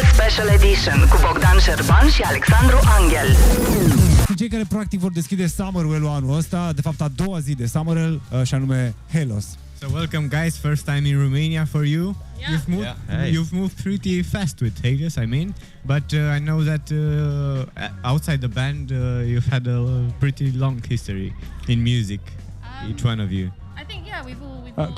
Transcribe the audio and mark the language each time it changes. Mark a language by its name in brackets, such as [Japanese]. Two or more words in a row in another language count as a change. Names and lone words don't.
[Romanian] Special Edition cu Bogdan, Serban și Alexandru Anghel. Cei care practic vor deschide Summerwell-ul anul ăsta, de fapt a doua zi de Summerwell, și anume HÆLOS. [English] So welcome guys, first time in Romania for you. Yeah. You've moved pretty fast with HÆLOS, I mean, but I know that outside the band you've had a pretty long history in music, each one of you. I think we've all